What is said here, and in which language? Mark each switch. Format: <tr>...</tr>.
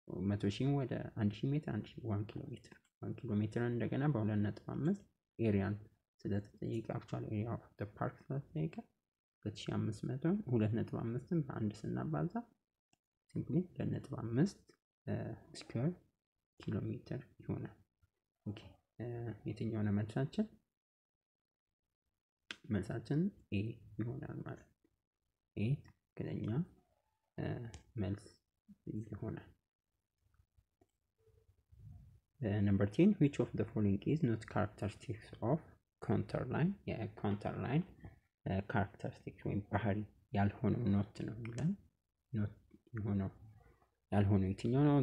<am>100,000 ወደ 1,000 ሜትር 1 ኪሎ ሜትር 1 ኪሎ ሜትር እንደገና በ2.5 ኤሪያን ስለተጠየቀ አክቹዋል ኤሪያ ኦፍ ዘ ፓርክ ስለተጠየቀ 2,500 2.5ን በአንድ ስናባዛ ሲምፕሊ 2.5 ስኩዌር ኪሎ ሜትር ይሆናል። ኦኬ የትኛው ነው መልሳችን? መልሳችን ኤ ይሆናል ማለት ነው። ኤ ትክክለኛ መልስ ይሆናል።</am> <en>Number 10, which of the following is not characteristics of contour line? Yeah, contour line characteristics</en> <am>ወይም ባህሪ ያልሆነው ኖት ነው ይላል። ኖት የሆነው ያልሆነው የትኛው ነው?</am>